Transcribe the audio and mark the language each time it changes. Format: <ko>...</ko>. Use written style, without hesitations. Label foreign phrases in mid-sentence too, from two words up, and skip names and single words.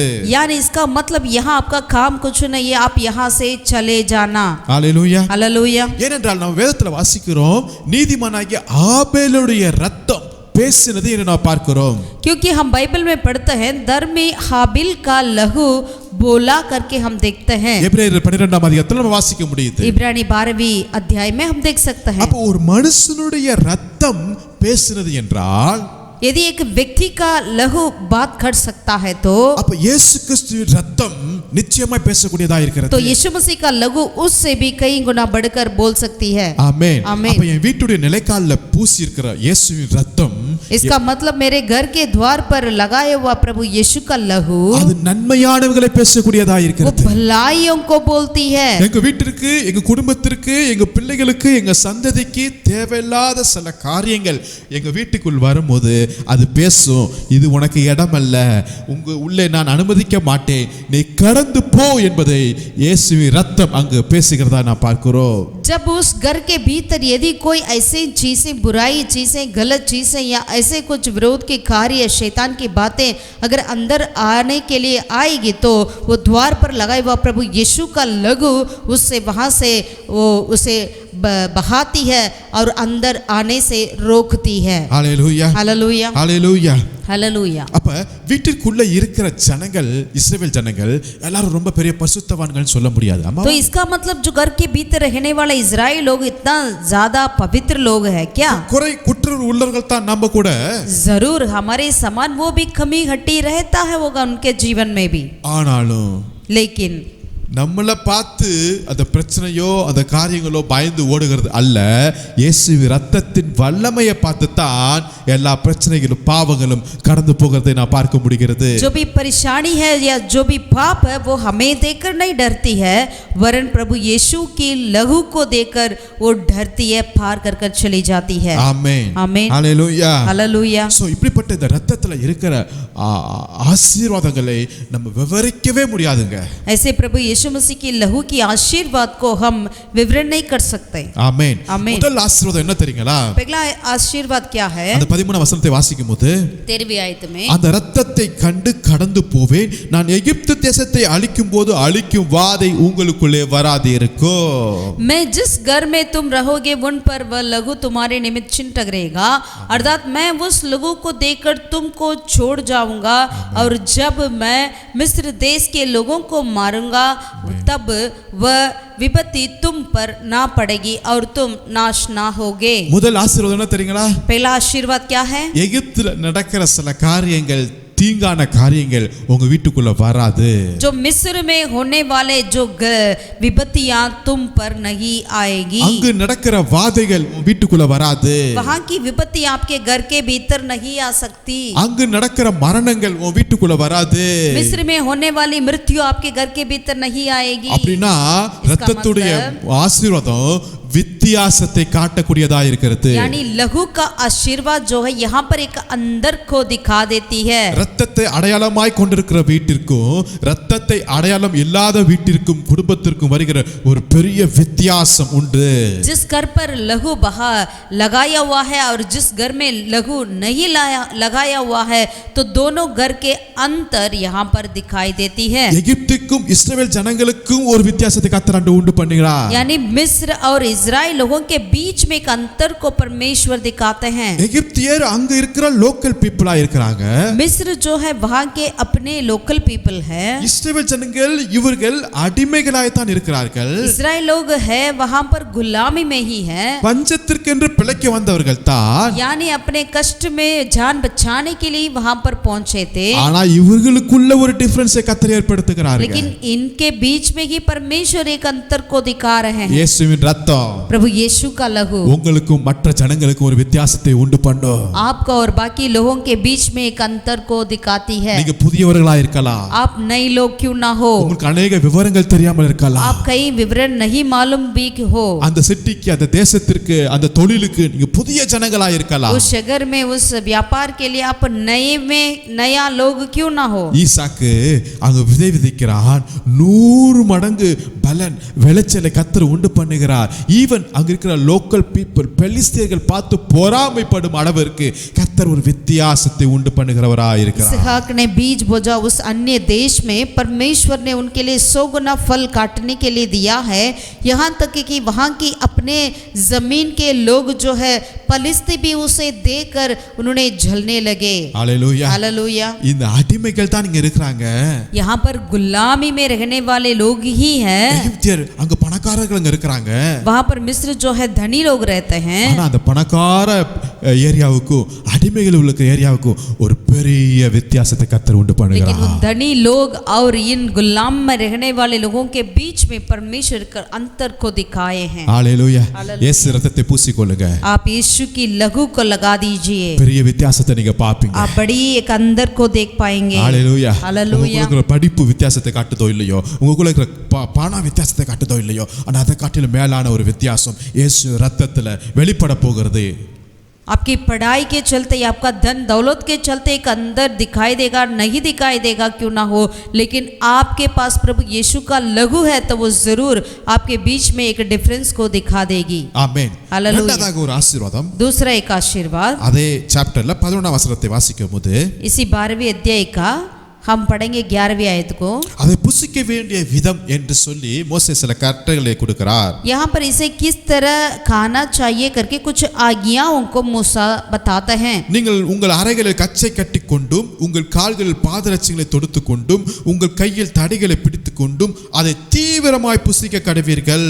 <hi>यानी इसका मतलब यहाँ आपका काम कुछ नहीं है, आप यहाँ से चले जाना।</hi> <ta>ஹல்லேலூயா.</ta> <hi>हालेलुया।</hi> <ta>ஏனென்றால் நாம் வேதத்தில் வாசிக்கிறோம், நீதிமானாகிய ஆபேலுடைய இரத்தம் பேசினது என்று நாம் பார்க்கிறோம்.</ta> <hi>क्योंकि हम बाइबल में पढ़ते हैं धर्मी हाबिल का लहू बोला करके हम देखते हैं।</hi> <ta>எபிரேயர் 12ஆம் அதிகாரத்தில் நாம் வாசிக்க முடியுது.</ta> <hi>इब्रानी 12वीं अध्याय में हम देख सकते हैं।</hi> <ta>அப்போ ஒரு மனுஷனுடைய இரத்தம் பேசினது என்றால்</ta> <hi>यदि एक व्यक्ति का लहू बात कर सकता है तो</hi> <ta>அப்ப இயேசு கிறிஸ்துவின் இரத்தம் நிச்சயமாய் பேசக்கூடியதா இருக்கிறது.</ta> <hi>तो यीशु मसीह का लहू उससे भी कई गुना बढ़कर बोल सकती है।</hi> <ta>ஆமென். ஆமென். அப்ப என் வீட்டுடைய நிலைக்கால்ல பூசி இருக்கிற இயேசுவின் இரத்தம்,</ta> <hi>इसका मतलब मेरे घर के द्वार पर लगाया हुआ प्रभु यीशु का लहू</hi> <ta>அது நன்மையானவைகளை பேசக்கூடியதா</ta> <hi>वो</hi> <ta>இருக்கிறது.</ta> <hi>भलाइयों को बोलती है।</hi> <ta>எங்க வீட்டிற்கு, எங்க குடும்பத்திற்கு, எங்க பிள்ளைகளுக்கு, எங்க சந்ததிக்கு தேவையில்லாத சில காரியங்கள் எங்க வீட்டுக்குள் வரும்போது அது பேசும். இது உனக்கு இடமல்ல, உங்க உள்ளே நான் அனுமதிக்க மாட்டேன், நீ கடந்து போ என்பதை இயேசுவின் இரத்தம் அங்கு பேசுகிறதா நான் பார்க்கிறோம்.</ta> <hi>जब उस घर के भीतर यदि कोई ऐसी चीजें, बुराई चीजें, गलत चीजें या ऐसे कुछ विरोध के कार्य, शैतान की बातें अगर अंदर आने के लिए आएगी तो वो द्वार पर लगाए हुआ प्रभु यीशु का लहू उससे वहां से वो उसे बहाती है और अंदर आने से रोकती है।</hi> <ta>ஹல்லேலூயா.</ta> <hi>हालेलुया।</hi> <ta>ஹல்லேலூயா.</ta> <hi>हालेलुया।</hi> <ta>அப்ப வீட்டிற்குள்ள இருக்கிற ஜனங்கள், இஸ்ரவேல் ஜனங்கள் எல்லாரும் ரொம்ப பெரிய பரிசுத்தவான்கள் சொல்ல முடியாது. ஆமா.</ta> <hi>तो इसका मतलब जो घर के भीतर रहने वाले इजराइल लोग इतना ज्यादा पवित्र लोग हैं क्या?</hi> <ta>குறை குற்ற உள்ளவர்கள் தான் நம்ம கூட.</ta> <hi>जरूर हमारे समान वो भी कमी हट्टी रहता है होगा उनके जीवन में भी।</hi> <ta>ஆனாலும்</ta> <hi>लेकिन</hi> <ta>நம்மளை பார்த்து அந்த பிரச்சனையோ அந்த காரியங்களோ பயந்து ஓடுகிறது அல்ல, இயேசுவின் இரத்தத்தின் வல்லமையை பார்த்து தான் எல்லா பிரச்சனைகளும் பாவங்களும் கடந்து போகிறதை நான் பார்க்க முடிகிறது.</ta> <hi>जो भी परेशानी है या जो भी पाप है वो हमें देखकर नहीं डरती है, वरन प्रभु यीशु की लहू को देखकर वो डरती है, पार कर कर चली जाती है।</hi> <ta>ஆமென். ஆமென். ஹல்லேலூயா.</ta> <hi>हालेलुया।</hi> <ta>சோ இப்படிப்பட்ட இந்த இரத்தத்துல இருக்கிற ஆசீர்வாதங்களை நம்ம விவரிக்கவே முடியாதுங்க.</ta> <hi>ऐसे प्रभु यीशु मसीह की लहू की आशीर्वाद को हम विवरण नहीं कर सकते।</hi> <ta>ஆமென். ஆமென். முதல் ஆசீர்வாதம் என்ன தெரியுங்களா?</ta> <hi>पहला आशीर्वाद क्या है?</hi> <ta>அந்த 13 வசனத்தை வாசிக்கும்போது</ta> <hi>13वीं आयत में</hi> <ta>அந்த இரத்தத்தை கண்டு கடந்து போவேன், நான் எகிப்து தேசத்தை அழிக்கும் போது அழிக்கும் வாதை உங்களுக்குள்ளே வராதே இருக்கும்.</ta> <hi>मैं जिस घर में तुम रहोगे उन पर वह लहू तुम्हारे निमित्त चिन्ह टकरेगा, अर्थात मैं उस लहू को देखकर तुमको छोड़ जाऊंगा, और जब मैं मिस्र देश के लोगों को मारूंगा तब वह विपत्ति तुम पर ना पड़ेगी और तुम नाश ना होगे।</hi> <ta>முதல் ஆசீர்வாதம் என்ன தெரியுங்களா?</ta> <hi>पहला आशीर्वाद क्या है?</hi> <ta>எகிப்துல நடக்கிற சில காரியங்கள், தீங்கான காரியங்கள் உங்க வீட்டுக்குள்ள வராது.</ta> <hi>जो मिस्र में होने वाले जो विपत्तियां तुम पर नहीं आएगी।</hi> <ta>அங்கு நடக்கிற வாதைகள் உங்க வீட்டுக்குள்ள வராது.</ta> <hi>वहां की विपत्ति आपके घर के भीतर नहीं आ सकती।</hi> <ta>அங்கு நடக்கிற மரணங்கள் உங்க வீட்டுக்குள்ள வராது.</ta> <hi>मिस्र में होने वाली मृत्यु आपके घर के भीतर नहीं आएगी।</hi> <ta>அப்படினா இரத்தத்துடைய ஆசீர்வாதம் வித்தியாசத்தை காட்டக்கூடியதா இருக்கிறது.</ta> <hi>यानी लहू का आशीर्वाद जो है यहाँ पर एक अंदर को दिखा देती है।</hi> <ta>இரத்தத்தை அடையாளமாய் கொண்டிருக்கிற வீட்டிற்கும் இரத்தத்தை அடையாளம் இல்லாத வீட்டிற்கும் குடும்பத்திற்கும் வருகிற ஒரு பெரிய வித்தியாசம் உண்டு.</ta> <hi>जिस घर पर लहू बहा लगाया हुआ है और जिस घर में लहू नहीं लगाया हुआ है तो दोनों घर के अंतर यहाँ पर दिखाई देती है।</hi> <ta>எகிப்துக்கும் இஸ்ரவேல் ஜனங்களுக்கும் ஒரு வித்தியாசத்தை கர்த்தர் உண்டு பண்ணுகிறார்.</ta> <hi>यानी मिस्र और इजराइल लोगों के बीच में एक अंतर को परमेश्वर दिखाते हैं।</hi> <ta>எகிப்தியர் அங்க இருக்கிற</ta> <en>local people</en> <ta>இருக்கிறாங்க.</ta> <hi>मिस्र जो है वहां के अपने</hi> <en>local people</en> <hi>है।</hi> <ta>இஸ்ரவேல் ஜனங்கள் இவர்கள் அடிமைகளாய் தான் இருக்கிறார்கள்.</ta> <hi>इजराइल लोग है वहां पर गुलामी में ही है।</hi> <ta>பஞ்சத்திற்கென்று பிழைக்க வந்தவர்கள் தான்.</ta> <hi>यानी अपने कष्ट में जान बचाने के लिए वहां पर पहुंचे थे।</hi> <ta>ஆனா இவர்களுக்குள்ள ஒரு டிஃபரன்ஸை கர்த்தர் ஏற்படுத்துகிறார்கள்.</ta> <hi>लेकिन इनके बीच में ही परमेश्वर एक अंतर को दिखा रहे हैं।</hi> <ta>இயேசுவின் இரத்தம்</ta> <hi>प्रभु यीशु का लहू</hi> <ta>உங்களுக்கும் மற்ற ஜனங்களுக்கும் ஒரு வித்தியாசத்தை உண்டு பண்ணும்.</ta> <hi>आपका और बाकी लोगों के बीच में एक अंतर को दिखाती है.</hi> <ta>நீங்க புதியவர்களா இருக்கலாம்.</ta> <hi>आप नए लोग क्यों ना हो.</hi> <ta>உங்களுக்கு अनेक விவரங்கள் தெரியாமல் இருக்கலாம்.</ta> <hi>आप कई विवरण नहीं मालूम भी हो.</hi> <ta>அந்த சிட்டிக்கு அந்த தேசத்திற்கு அந்த தொழிலுக்கு நீங்க புதிய ஜனங்களா இருக்கலாம்.</ta> <hi>उस शहर में उस व्यापार के लिए आप नया लोग क्यों ना हो.</hi> <ta>ஈசாக்கு அங்க விதை விதைக்கிறான். 100 மடங்கு பலன் விளைச்சலை கர்த்தர் உண்டு பண்ணுகிறார். ஈவன் அங்க இருக்கிற</ta> <en>local people</en> <ta>பெலிஸ்தியர்கள் பார்த்து பொறாமைப்படும் அளவிற்கு கர்த்தர் ஒரு வித்தியாசத்தை உண்டு பண்ணுகிறவராய் இருக்கிறார்.</ta> <hi>इसहाक ने बीज बोजा उस अन्य देश में. परमेश्वर ने उनके लिए 100 गुना फल काटने के लिए दिया है. यहाँ तक कि वहाँ की अपने जमीन के लोग जो है पलिस्ती भी उसे देकर उन्होंने जलने लगे. हालेलुया हालेलुया.</hi> <ta>இந்த அடிமைகள் தான் இங்க இருக்காங்க.</ta> <hi>यहाँ पर गुलामी में रहने वाले लोग ही हैं.</hi> <ta>எகிப்தியர் அங்க பணக்காரர்கள் அங்க இருக்காங்க.</ta> <hi>वहाँ पर मिस्र जो है धनी लोग रहते हैं.</hi> <ta>ஆனா அந்த பணக்கார ஏரியாவுக்கு அடிமைகள் உள்ள ஏரியாவுக்கு ஒரு பெரிய வித்தியாசத்தை கர்த்தர் உண்டு பண்ணுகிறார்.</ta> <hi>लेकिन धनी लोग और इन गुलाम में रहने वाले लोगों के बीच में परमेश्वर का अंतर को दिखाए हैं. हालेलुया.</hi> <ta>இயேசு ரத்தத்தை பூசிக்கொள்ளுங்க.</ta> <hi>आप यीशु की लहू को लगा दीजिए.</hi> <ta>பெரிய வித்தியாசத்தை நீங்க பாப்பீங்க.</ta> <hi>आप बड़ी एक अंदर को देख पाएंगे. हालेलुया. हालेलुया.</hi> <ta>உங்களுக்கு படிப்பு வித்தியாசத்தை காட்டுதோ இல்லையோ, உங்களுக்குள்ள இருக்கிற பண வித்தியாசத்தை காட்டுதோ இல்லையோ, ஆனா அதை காட்டிலும் மேலான ஒரு வித்தியாசம் இயேசு ரத்தத்துல வெளிப்பட போகிறது.</ta> <hi>आपकी पढ़ाई के चलते या आपका धन दौलत के चलते एक अंदर दिखाई देगा, नहीं दिखाई देगा क्यों ना हो, लेकिन आपके पास प्रभु यीशु का लहू है तो वो जरूर आपके बीच में एक डिफरेंस को दिखा देगी.</hi> <ta>ஆமென்.</ta> <hi>हालेलुया.</hi> <ta>இரண்டாவது ஒரு ஆசீர்வாதம்.</ta> <hi>दूसरा एक आशीर्वाद</hi> <ta>அதே சாப்டர்ல 11ஆம் வசனத்தை வாசிக்கும்போது</ta> <hi>इसी 12वें अध्याय का हम पढ़ेंगे 11वीं आयत को.</hi> <ta>அதை புசிக்க வேண்டிய விதம் என்று சொல்லி மோசே சில கட்டளைகளை கொடுக்கிறார்.</ta> <hi>यहाँ पर इसे किस तरह खाना चाहिए करके कुछ आज्ञाओं को मूसा बताते हैं.</hi> <ta>நீங்கள் உங்கள் அறைகளில் கச்சை கட்டிக்கொண்டும் உங்கள் கால்களில் பாதரட்சைகளை தொடுத்துக் கொண்டும் உங்கள் கையில் தடிகளை பிடித்துக் கொண்டும் அதை தீவிரமாய் புசிக்க கடவீர்கள்.</ta>